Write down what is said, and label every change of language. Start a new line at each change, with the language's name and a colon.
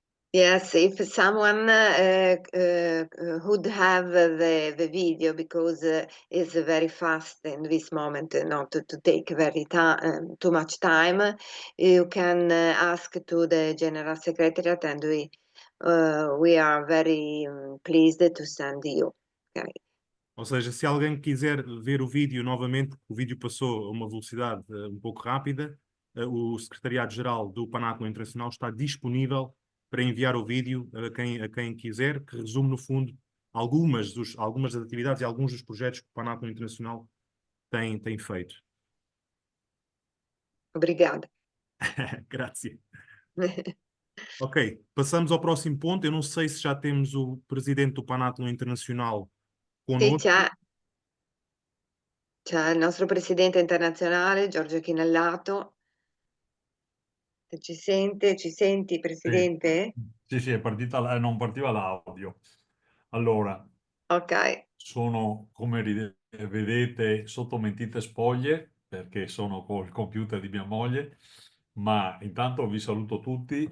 English: Yes, if someone would have the video, because it's very fast in this moment, not to take too much time, you can ask to the General Secretariat, and we are very pleased to send you. Okay.
Portuguese: Ou seja, se alguém quiser ver o vídeo novamente, o vídeo passou a uma velocidade um pouco rápida, o Secretariado-Geral do Panathlon Internacional está disponível para enviar o vídeo a quem quiser, que resume, no fundo, algumas das atividades e alguns dos projetos que o Panathlon Internacional tem feito. Obrigada.
Italian: Grazie.
Portuguese: Ok, passamos ao próximo ponto. Eu não sei se já temos o presidente do Panathlon Internacional
Italian: Sì,
Portuguese: connosco.
Italian: c'è il nostro presidente internazionale, Giorgio Chinellato. Se ci senti, Sì, presidente? sì, è partita, non partiva l'audio. Allora, Ok. sono, come vedete, sotto mentite spoglie, perché sono col computer di mia moglie, ma intanto vi saluto tutti.